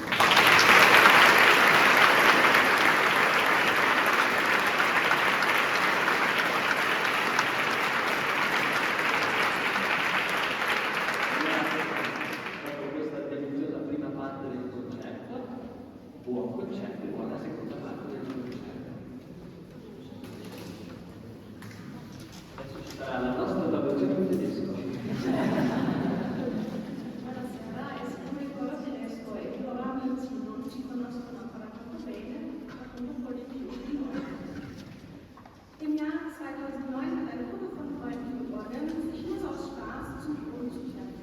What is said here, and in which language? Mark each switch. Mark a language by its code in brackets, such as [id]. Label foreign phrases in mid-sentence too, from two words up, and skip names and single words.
[it] Dopo questa deliziosa prima parte del concerto, buon concerto, buona seconda parte del concerto. Adesso ci sarà la nostra traduzione in tedesco. [de] Im Jahr 2009 hat eine Gruppe von Freunden begonnen, sich nur aus Spaß zum Proben zu treffen.